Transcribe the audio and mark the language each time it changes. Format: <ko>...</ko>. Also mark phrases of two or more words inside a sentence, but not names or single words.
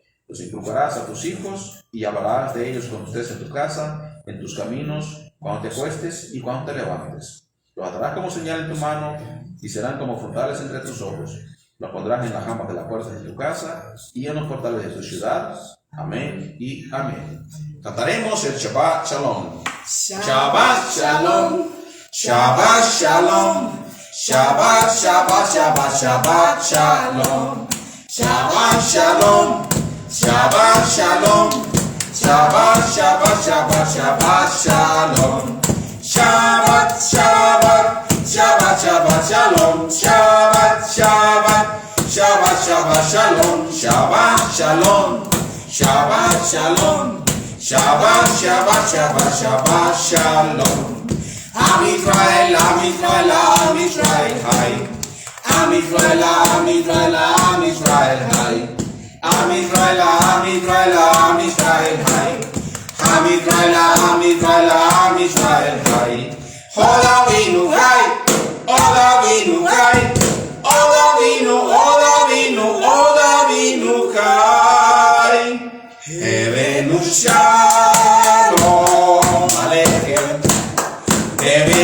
<es>Los inculcarás a tus hijos y hablarás de ellos cuando estés en tu casa, en tus caminos, cuando te acuestes y cuando te levantes. Los atarás como señal en tu mano y serán como frontales entre tus ojos. Los pondrás en las jambas de la puerta de tu casa y en los portales de tu ciudad. Amén y amén. Cantaremos el</es> <he>שבת שלום. שבת שלום. שבת שלום. שבת, שבת, שבת, שבת שלום. שבת שלום. שבת שלום. שבת, שבת, שבת, שבת שלום. שבת, שבת, שבת, שבת שלום. שבת, שבת, שבת, שבת שלום. שבת שלום. שבת שלום. שבת, שבת, שבת, שבת שלום. עם ישראל, עם ישראל, עם ישראל, חי. עם ישראל, עם ישראל, עם ישראל, חי. עם ישראל, עם ישראל, עם ישראל, חי. עם ישראל, עם ישראל, עם ישראל, חי. עוד אבינו, חי. עוד אבינו, חי. עוד אבינו, עוד אבינו, עוד אבינו, חי. הבאנו שלום עליכם.</he>